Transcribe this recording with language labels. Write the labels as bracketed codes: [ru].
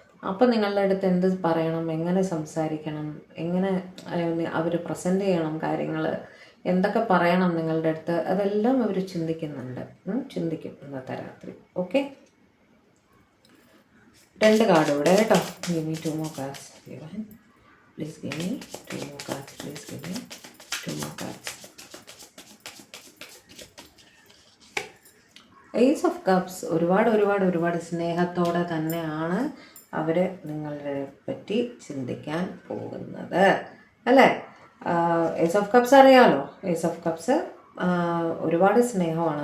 [ml] അപ്പോൾ നിങ്ങളുടെ അടുത്ത് എന്ത് പറയണം, എങ്ങനെ സംസാരിക്കണം, എങ്ങനെ അവർ പ്രസൻറ്റ് ചെയ്യണം കാര്യങ്ങൾ, എന്തൊക്കെ പറയണം നിങ്ങളുടെ അടുത്ത്, അതെല്ലാം അവർ ചിന്തിക്കുന്നുണ്ട്. ചിന്തിക്കും ഇന്നത്തെ രാത്രി. ഓക്കെ, 2 കാർഡ് ഇവിടെ കേട്ടോ. [en] Give me 2 more cards. Please give me 2 more cards. Please give me 2 more cards. [ml] Ace of Cups ഒരുപാട് സ്നേഹത്തോടെ തന്നെയാണ് അവർ നിങ്ങളെ പറ്റി ചിന്തിക്കാൻ പോകുന്നത്, അല്ലേ? ഏസ് ഓഫ് കപ്സ് അറിയാമല്ലോ. ഏസ് ഓഫ് കപ്സ് ഒരുപാട് സ്നേഹമാണ്.